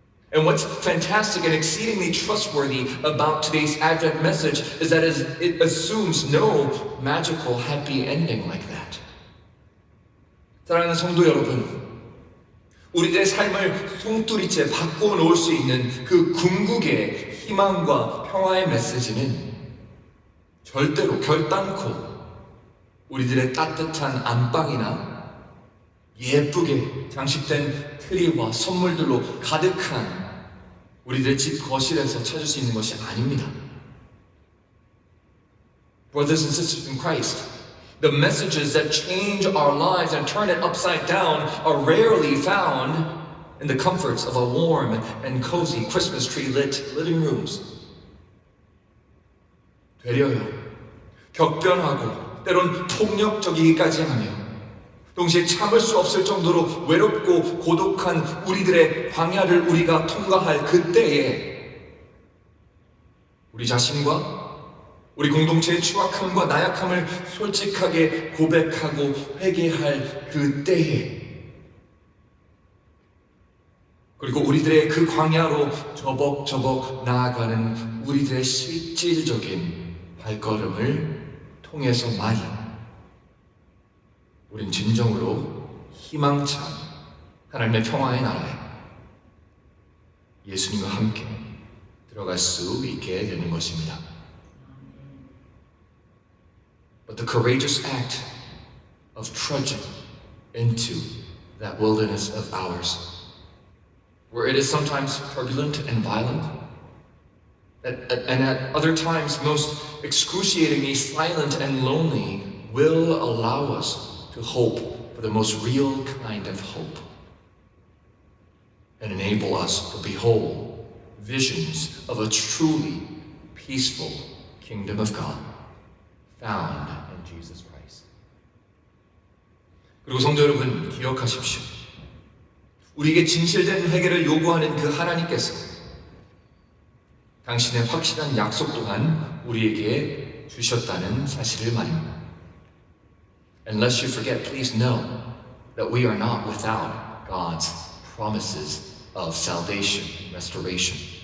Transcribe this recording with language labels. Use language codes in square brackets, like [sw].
[en] And what's fantastic and exceedingly trustworthy about today's Advent message is that it assumes no magical happy ending like that. [ko] 사랑하는 성도 여러분, 우리들의 삶을 송두리째 바꾸어 놓을 수 있는 그 궁극의 희망과 평화의 메시지는 절대로 결단코 우리들의 따뜻한 안방이나 예쁘게 장식된 트리와 선물들로 가득한 우리들의 집 거실에서 찾을 수 있는 것이 아닙니다. [en] Brothers and sisters in Christ, the messages that change our lives and turn it upside down are rarely found in the comforts of a warm and cozy Christmas tree lit living rooms. [ko] 되려요. 격변하고 때론 폭력적이기까지 하며 동시에 참을 수 없을 정도로 외롭고 고독한 우리들의 광야를 우리가 통과할 그때에 우리 자신과 우리 공동체의 추악함과 나약함을 솔직하게 고백하고 회개할 그때에 그리고 우리들의 그 광야로 저벅저벅 나아가는 우리들의 실질적인 발걸음을 통해서만이 우린 진정으로 희망찬 하나님의 평화의 나라에 예수님과 함께 들어갈 수 있게 되는 것입니다. [en] But the courageous act of trudging into that wilderness of ours, where it is sometimes turbulent and violent, and at other times most excruciatingly silent and lonely, will allow us to hope for the most real kind of hope and enable us to behold visions of a truly peaceful kingdom of God found in Jesus Christ. [ko] 그리고 성도 여러분 기억하십시오. 우리에게 진실된 회개를 요구하는 그 하나님께서 당신의 확실한 약속 또한 우리에게 주셨다는 사실을 말입니다. [en] And lest you forget, please know that we are not without God's promises of salvation, restoration.